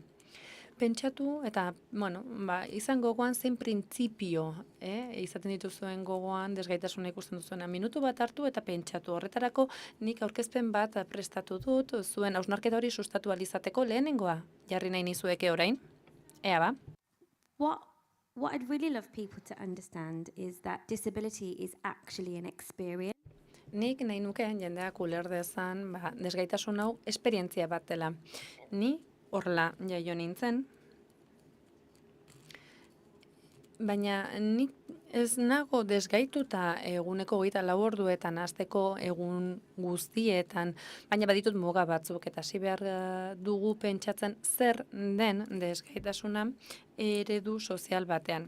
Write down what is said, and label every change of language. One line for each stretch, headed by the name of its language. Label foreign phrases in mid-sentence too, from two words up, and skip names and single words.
Basque: Pentsatu eta, izan gogoan zein printzipio, izaten dituzuen gogoan desgaitasuna ikusten duzuena. Minutu bat hartu eta pentsatu. Horretarako nik aurkezpen bat prestatu dut, zuen hausnarketa hori sustatu alizateko lehenengoa. Jarri nahi nizueke orain. Ea ba.
English: What I'd really love people to understand is that disability is actually an experience.
Basque: Nik nahi nuke jendeak uler dezan, desgaitasun hau esperientzia bat dela. Ni horrela jaio nintzen, baina nik ez nago desgaituta eguneko 24 orduetan, asteko egun guztietan, baina baditut muga batzuk eta hasi behar dugu pentsatzen zer den desgaitasuna eredu sozial batean.